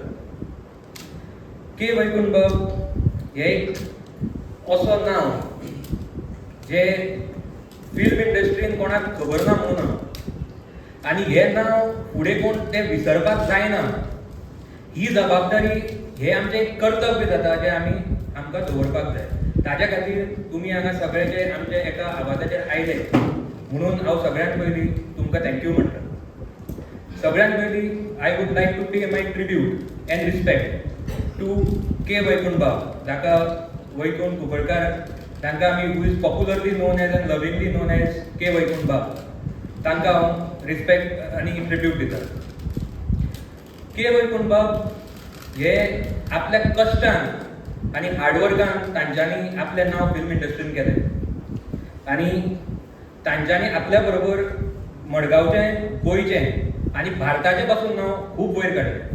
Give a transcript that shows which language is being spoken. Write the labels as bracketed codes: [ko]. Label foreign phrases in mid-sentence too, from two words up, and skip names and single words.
[kok] के वैकुंठ बाब हे एक असो नांव जे फिल्म इंडस्ट्रीन कोणाक खबर ना म्हणून ना आनी हें नांव फुडें कोण तें विसरपाक जायना ही जबाबदारी हें आमचें एक कर्तव्य जाता जें आमकां दवरपाक जाय. ताज्या खातीर तुमी हांगा सगळे जे आमचे एका आवाजाचेर आयले म्हणून हांव सगळ्यांत पयलीं तुमकां थँक्यू म्हणटा. सगळ्यांत पयलीं [en] I would like to pay my tribute and respect to के वैकुंठ बाब, [kok] जाका वैकुंठ कुंकळकार तांकां आमी [en] who is popularly known as and lovingly known as के वैकुंठ बाब, [kok] तांकां हांव रिस्पेक्ट आनी ट्रिब्यूट दिता. के वैकुंठ बाब हे आपल्या कश्टान आनी हार्डवर्कान तांच्यांनी आपलें नांव फिल्म इंडस्ट्रीन केलें आनी तांच्यांनी आपल्या बरोबर मडगांवचें, गोंयचें आनी भारताचें पासून नांव खूब वयर काडलें.